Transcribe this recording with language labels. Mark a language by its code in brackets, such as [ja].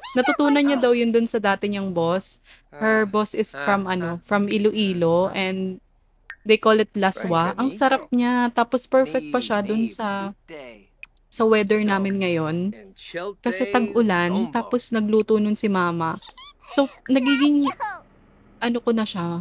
[tl] Natutunan niya daw yun dun sa dati niyang boss. [en] Her boss is from Iloilo, and they call it laswa. [tl] Ang sarap niya. Tapos perfect pa siya dun sa weather namin ngayon. Kasi tag-ulan. Tapos nagluto nun si mama. So, nagiging ano ko na siya.